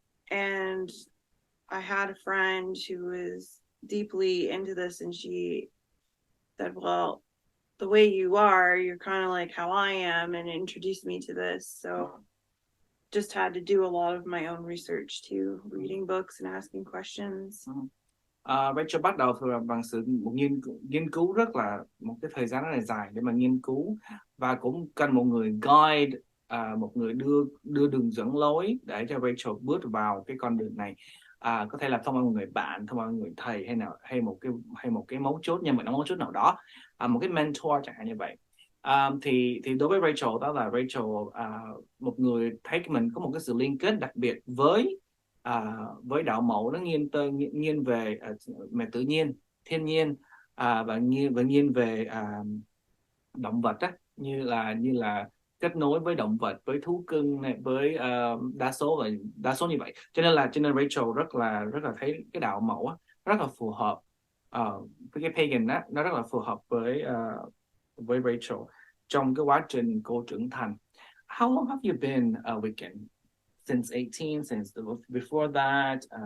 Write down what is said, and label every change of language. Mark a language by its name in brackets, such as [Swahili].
[English] And I had a friend who was deeply into this, and she said, well, the way you are, you're kind of like how I am, and introduced me to this. So just had to do a lot of my own research too, reading books and asking questions. [Vietnamese] Rachel bắt đầu bằng một nghiên cứu rất là một cái thời gian rất là dài để mà nghiên cứu, và cũng cần một người guide, một người đưa đường dẫn lối để cho Rachel bước vào cái con đường này. Có thể là thông qua một người bạn, thông qua một người thầy, hay một cái mấu chốt, nhưng mà nó mấu chốt nào đó, một cái mentor chẳng hạn như vậy. Thì đối với Rachel, đó là Rachel một người thấy mình có một cái sự liên kết đặc biệt với đạo mẫu. Nó nghiêng về mẹ tự nhiên, thiên nhiên, và nghiêng về động vật á, như là kết nối với động vật, với thú cưng này, với đa số như vậy. Cho nên Rachel rất là thấy cái đạo mẫu á, rất là phù hợp với cái pagan á, nó rất là phù hợp với Rachel trong cái quá trình cô trưởng thành. [English] How long have you been a Wiccan? Since 18, since before that?